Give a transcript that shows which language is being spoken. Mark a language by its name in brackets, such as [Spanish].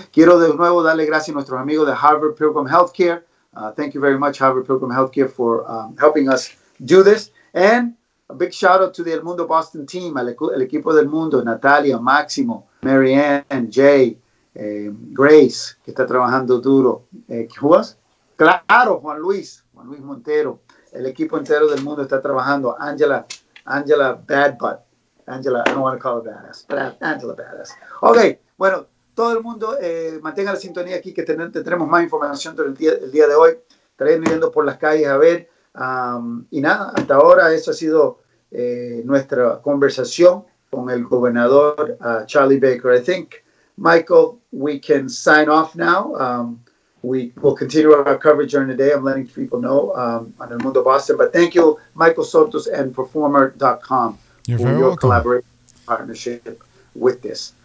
[Spanish] Quiero de nuevo darle gracias a nuestros amigos de Harvard Pilgrim Healthcare. [English] Thank you very much, Harvard Pilgrim Healthcare, for helping us do this. And a big shout out to the El Mundo Boston team, [Spanish] el equipo del Mundo, [English] Natalia, Máximo, Marianne, Jay, Grace, [Spanish] que está trabajando duro. [English] ¿Who else? [Spanish] Claro, Juan Luis Montero. El equipo entero del Mundo está trabajando. [English] Angela Bad Butt. Angela, I don't want to call her badass, but Angela Badass. [Spanish] Ok, bueno, todo el mundo mantenga la sintonía aquí, que tendremos más información durante el día de hoy. Estaré mirando por las calles a ver. Y nada, hasta ahora eso ha sido nuestra conversación con el gobernador Charlie Baker. [English] I think, Michael, we can sign off now. We will continue our coverage during the day. I'm letting people know on El Mundo Boston. But thank you, Michael Sotos and Performer.com You're for very your welcome. collaboration partnership with this.